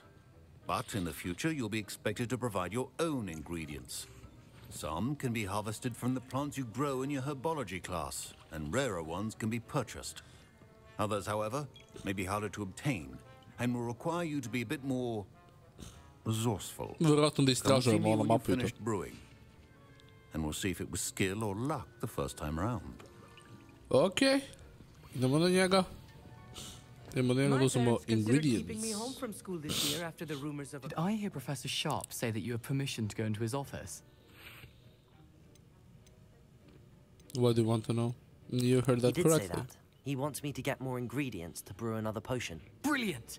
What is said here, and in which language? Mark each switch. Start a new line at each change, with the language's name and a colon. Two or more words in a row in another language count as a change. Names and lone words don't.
English: But in the future, you'll be expected to provide your own ingredients. Some can be harvested from the plants you grow in your herbology class, and rarer ones can be purchased. Others, however, may be harder to obtain, and will require you to be a bit more resourceful.
Croatian: Vjerojatno da
English: Come see
Croatian: istražujemo
English: me
Croatian: ono
English: when you've
Croatian: mapu i to.
English: finished brewing, and we'll see if it was skill or luck the first time around.
Croatian: Ok, idemo na njega. Idemo na njega da
English: My
Croatian: uzmemo
English: parents considered keeping me
Croatian: ingredients.
English: home from school this year after the rumors of a... Did I hear Professor Sharp say that you have permission to go into his office? What do you want to know? You heard He that did correctly. say that. He wants me to get more ingredients to brew another potion. Brilliant!